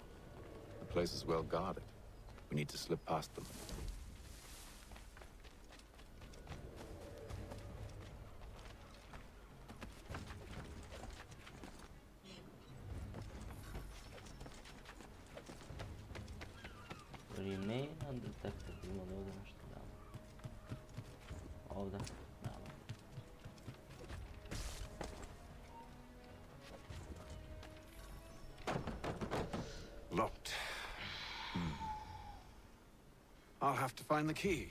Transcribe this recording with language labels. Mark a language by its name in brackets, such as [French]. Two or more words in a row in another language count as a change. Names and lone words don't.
[English] The place is well guarded. We need to slip past them. Remain undetected. [Croatian] Ima li ovdje nešto? Da. Ovdje? Da. [English] Locked. I'll have to find the key.